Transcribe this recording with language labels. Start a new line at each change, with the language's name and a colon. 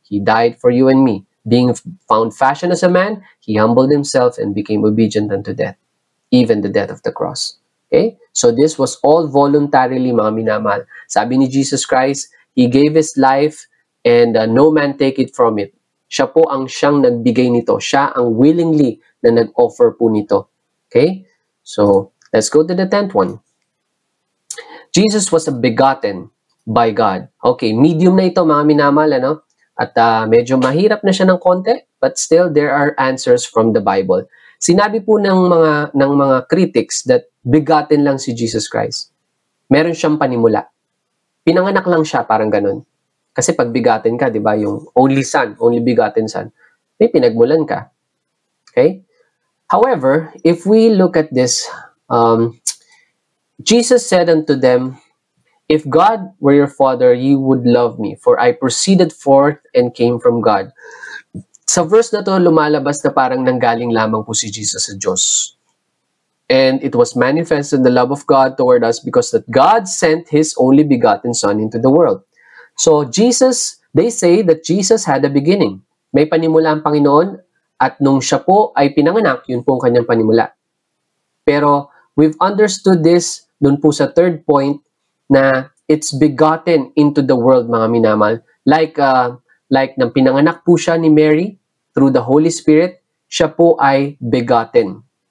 English: He died for you and me. Being found fashioned as a man, He humbled Himself and became obedient unto death, even the death of the cross. Okay? So this was all voluntarily, mga minamahal. Sabi ni Jesus Christ, He gave His life and no man take it from it.
Filipino: Siya po ang siyang nagbigay nito. Siya ang willingly na nag-offer po nito.
English: Okay? So, let's go to the 10th one. Jesus was begotten by God.
Filipino: Okay, medium na ito, mga minamahal, At medyo mahirap na siya ng konti,
English: but still there are answers from the Bible.
Filipino: Sinabi po ng mga critics that begotten lang si Jesus Christ. Meron siyang panimula. Pinanganak lang siya, parang ganun. Kasi pag begotten ka, di ba, yung only son, only begotten son, May pinagmulan ka. Okay?
English: However, if we look at this, Jesus said unto them, if God were your father, you would love me, for I proceeded forth and came from God.
Filipino: Sa verse na to, lumalabas na parang nanggaling lamang po si Jesus sa Diyos.
English: And it was manifested the love of God toward us because that God sent His only begotten Son into the world. So Jesus, they say that Jesus had a beginning.
Filipino: May panimula ang Panginoon at nung siya po ay pinanganak, yun po ang kanyang panimula.
English: Pero we've understood this
Filipino: dun po sa
English: third point na it's begotten into the world, mga minamahal.
Filipino: Like nang pinanganak po siya ni Mary
English: through the Holy Spirit,
Filipino: siya po ay begotten.